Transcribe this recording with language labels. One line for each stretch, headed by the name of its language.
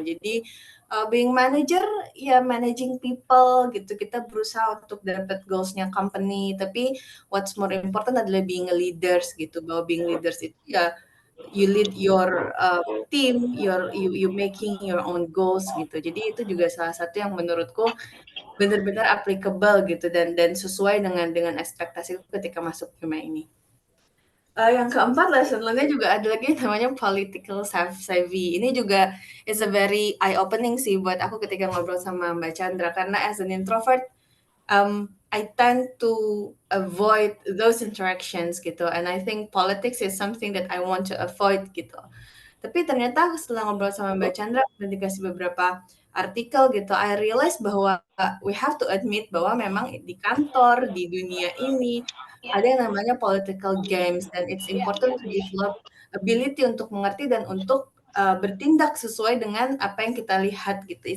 English: Jadi being manager ya managing people gitu,
Indonesian: kita berusaha untuk dapat goals-nya company,
English: tapi what's more important adalah being a leaders gitu, bahwa being leaders itu ya you lead your team, you making your own goals gitu.
Indonesian: Jadi itu juga salah satu yang menurutku benar-benar applicable gitu dan sesuai dengan ekspektasiku ketika masuk FEMA ini. Yang keempat, lesson learn-nya juga ada lagi namanya political savvy.
English: Ini juga is a very eye-opening
Indonesian: sih buat aku ketika ngobrol sama Mbak Chandra, karena
English: as an introvert, I tend to avoid those interactions gitu, and I think politics is something that I want to avoid gitu.
Indonesian: Tapi ternyata setelah ngobrol sama Mbak Chandra dan dikasih beberapa artikel gitu,
English: I realize
Indonesian: bahwa
English: we have to admit
Indonesian: bahwa memang di kantor, di dunia ini, ada yang namanya political games, dan
English: it's important to develop ability
Indonesian: untuk mengerti dan untuk bertindak sesuai dengan apa yang kita lihat gitu.